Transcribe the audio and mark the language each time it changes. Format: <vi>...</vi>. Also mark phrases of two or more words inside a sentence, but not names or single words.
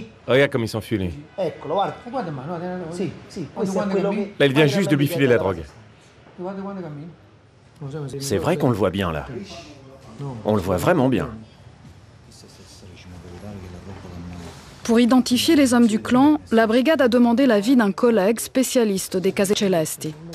<fr>Regarde comme il s'enfuit, lui.</fr> <it>Eccolo, guarda. Sì, sì, questo è quello che...</it> <fr>Là, il vient juste de bifiler la drogue. C'est vrai qu'on le voit bien là. On le voit vraiment bien. Pour identifier les hommes du clan, la brigade a demandé l'avis d'un collègue spécialiste des Case Celesti.</fr>